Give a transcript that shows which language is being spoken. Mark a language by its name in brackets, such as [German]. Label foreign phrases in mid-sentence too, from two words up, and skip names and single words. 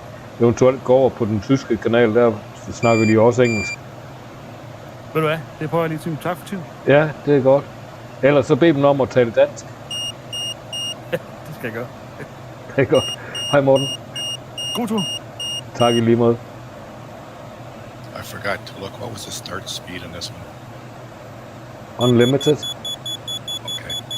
[Danish] Eventuelt gå over på den tyske kanal, der snakker de også engelsk. Ved du hvad, det prøver jeg lige til. Tak for tiden. Ja, det er godt. Ellers så bed dem om at tale dansk. Det skal jeg gøre. Det er godt. Hej Morten. God tur. Tak i lige måde. [English] I forgot to look. What was the start speed in this one? Unlimited. Okay.